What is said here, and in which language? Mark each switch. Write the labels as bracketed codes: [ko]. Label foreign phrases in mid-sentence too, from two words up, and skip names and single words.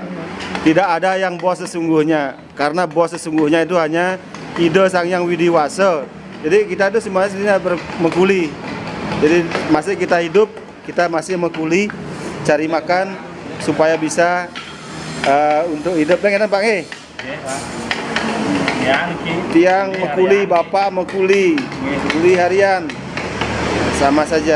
[id] Tidak ada yang bos sesungguhnya, karena bos sesungguhnya itu hanya Ida Sang Hyang Widiwasa. Jadi kita itu semuanya sebenarnya mengkuli. Jadi masih kita hidup, kita masih mengkuli, cari makan supaya bisa untuk hidup. Pengen Pak nggih? Tiang mengkuli, bapak mengkuli harian, sama saja.